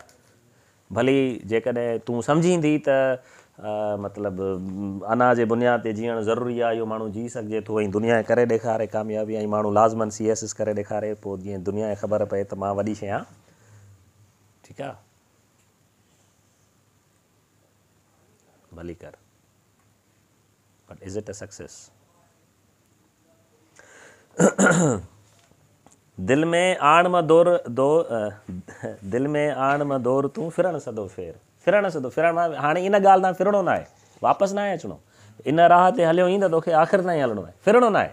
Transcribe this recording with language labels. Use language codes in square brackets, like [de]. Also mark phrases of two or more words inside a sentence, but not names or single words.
[sd] भली जेकॾहिं तूं सम्झींदी त मतिलबु अना जे बुनियाद ते जीअणु ज़रूरी आहे, इहो माण्हू जी सघिजे थो, ऐं दुनिया करे ॾेखारे कामयाबी, ऐं माण्हू लाज़मन CS करे ॾेखारे, पोइ जीअं दुनिया खे ख़बर पए त मां वॾी शइ आहियां, ठीकु आहे, भली कर, [en] but is it a success? [sd] दिलि में आण म दिलि में आण म दौर तूं फिरण सदो फेर, फिरण सदो, फिरण हाणे इन ॻाल्हि तां फिरणो न आहे, वापसि न आहे अचिणो, इन राह ते हलियो ई त तोखे आख़िर ताईं हलणो आहे, फिरणो न आहे।